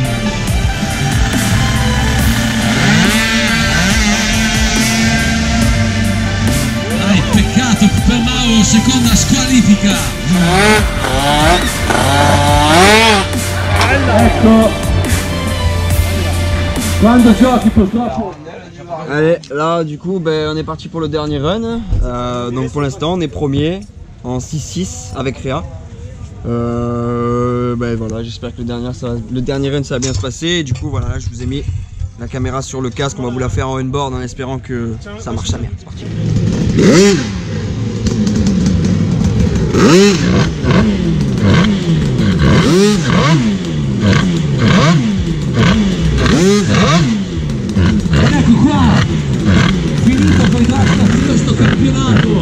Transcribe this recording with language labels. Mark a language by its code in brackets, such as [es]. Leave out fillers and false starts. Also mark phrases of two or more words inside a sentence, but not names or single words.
[it] Peccato per Mauro, seconda squalifica. Ecco, quando giochi purtroppo. [fr] Allez, là du coup on est parti pour le dernier run. Donc pour l'instant on est premier en 6-6 avec Réa. Voilà, j'espère que le dernier run ça va bien se passer. Et du coup voilà, là, je vous ai mis la caméra sur le casque, on va vous la faire en on-board en espérant que ça marche bien. C'est parti. [it] Ecco qua, finito per questo campionato.